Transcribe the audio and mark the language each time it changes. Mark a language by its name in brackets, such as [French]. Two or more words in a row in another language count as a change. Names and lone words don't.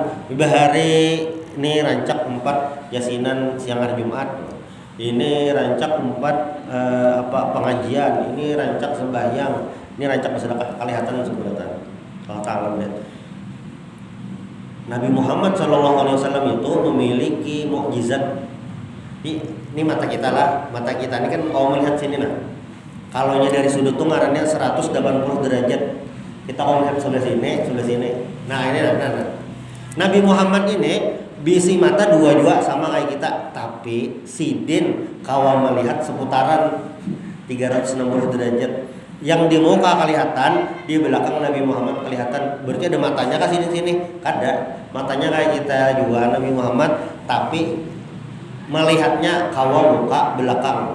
[Banjar] Bahari ini rancak 4 yasinan siang hari Jumat, ini rancak 4 pengajian, ini rancak sembahyang, ini rancak bersedekah, kelihatan seberataan. [Indonesian] Kalau taala lihat Nabi Muhammad SAW itu memiliki mukjizat. Ini mata kita lah, mata kita ini kan kalau melihat sini nah. Kalau dari sudut tuh ngarannya 180 derajat. Kita kalau melihat sebelah sini. Nah ini nah. [Banjar] Nabi Muhammad ini bisi mata dua sama kayak kita, tapi sidin kawa melihat seputaran 360 derajat. [Indonesian] Yang di muka kelihatan, di belakang Nabi Muhammad kelihatan. Berarti ada matanya ke sini. [Banjar] Kada. [Indonesian] Matanya kayak kita juga Nabi Muhammad, tapi melihatnya kawa muka belakang.